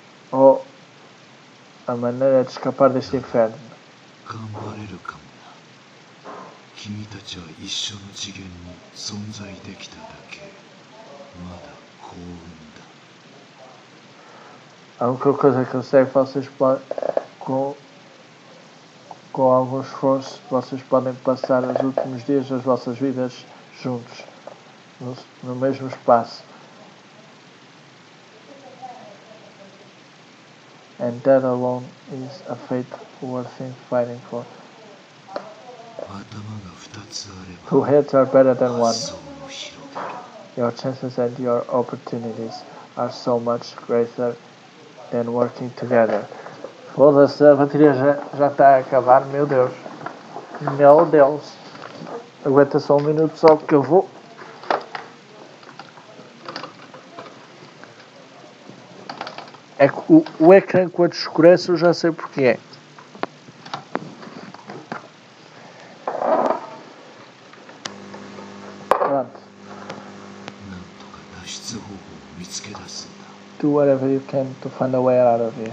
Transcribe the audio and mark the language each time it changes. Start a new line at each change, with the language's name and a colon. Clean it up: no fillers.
Portuguese: Ou a maneira de escapar deste inferno.
Japanese: 頑張れるかもな。君たちは一緒の次元に存在できただけ。まだ幸運だ。
Portuguese: A única coisa que eu sei é que vocês podem, com algum esforço, vocês podem passar os últimos dias das vossas vidas juntos, no mesmo espaço.
English: And that alone is a fate worth fighting for.
Japanese: 頭が二つあれば、
English: Two heads are better than one.
Japanese: 発想も広げる。
English: Your chances and your opportunities are so much greater than working together.
Portuguese: Foda-se, a bateria já está a acabar, meu Deus. Meu Deus. Aguenta só um minuto só que eu vou. É que o ecrã quando escurece eu já sei porquê. Pronto.
Japanese: なんとか脱出方法を見つけ出すんだ。
English: Do whatever you can to find a way out of here.